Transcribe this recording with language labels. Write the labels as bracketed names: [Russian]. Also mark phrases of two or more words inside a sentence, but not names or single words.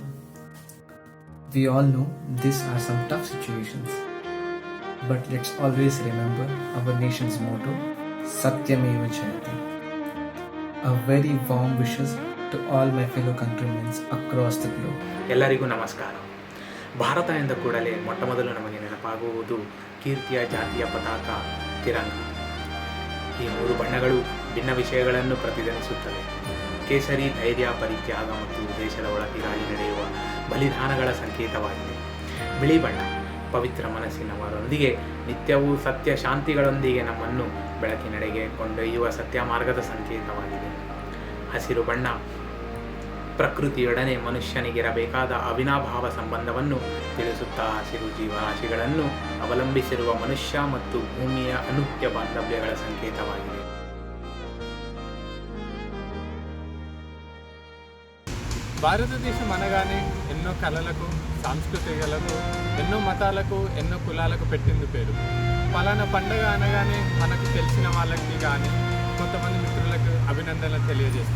[English] We all know these are some tough situations, but let's always remember our nation's motto, Satyameva Jayate. A very warm wishes to all my fellow countrymen across the globe. [Kannada] ಎಲ್ಲರಿಗೂ ನಮಸ್ಕಾರ. ಭಾರತ ಎಂದ ಕೂಡಲೇ ಮೊಟ್ಟಮೊದಲು ನಮಗೆ ನೆನಪಾಗುವುದು ಕೀರ್ತಿಯ ಜಾತಿಯ ಪತಾಕ ತಿರಂಗ. ಈ ಮೂರು ಬಣ್ಣಗಳು ಭಿನ್ನ ವಿಷಯಗಳನ್ನು ಪ್ರತಿಧ್ವನಿಸುತ್ತವೆ. ಕೇಸರಿ ಧೈರ್ಯ, ಪರಿತ್ಯಾಗ ಮತ್ತು ದೇಶದ ಒಳತಿಗಾಗಿ ನಡೆಯುವ ಬಲಿದಾನಗಳ ಸಂಕೇತವಾಗಿದೆ. ಬಿಳಿ ಬಣ್ಣ ಪವಿತ್ರ ಮನಸ್ಸಿನವರೊಂದಿಗೆ ನಿತ್ಯವೂ ಸತ್ಯ ಶಾಂತಿಗಳೊಂದಿಗೆ ನಮ್ಮನ್ನು ಬೆಳಕಿನೆಡೆಗೆ ಕೊಂಡೊಯ್ಯುವ ಸತ್ಯ ಮಾರ್ಗದ ಸಂಕೇತವಾಗಿದೆ. ಹಸಿರು ಬಣ್ಣ ಪ್ರಕೃತಿಯೊಡನೆ ಮನುಷ್ಯನಿಗಿರಬೇಕಾದ ಅವಿನಾಭಾವ ಸಂಬಂಧವನ್ನು ತಿಳಿಸುತ್ತಾ ಹಸಿರು ಜೀವರಾಶಿಗಳನ್ನು ಅವಲಂಬಿಸಿರುವ ಮನುಷ್ಯ ಮತ್ತು ಭೂಮಿಯ ಅನುತ್ಯ ಬಾಂಧವ್ಯಗಳ ಸಂಕೇತವಾಗಿದೆ. [Telugu] భారతదేశం అనగానే ఎన్నో కళలకు, సాంస్కృతికలకు, ఎన్నో మతాలకు, ఎన్నో కులాలకు పెట్టింది పేరు. పలానా పండగ అనగానే మనకు తెలిసిన వాళ్ళకి కానీ కొంతమంది మిత్రులకు అభినందనలు తెలియజేస్తాం.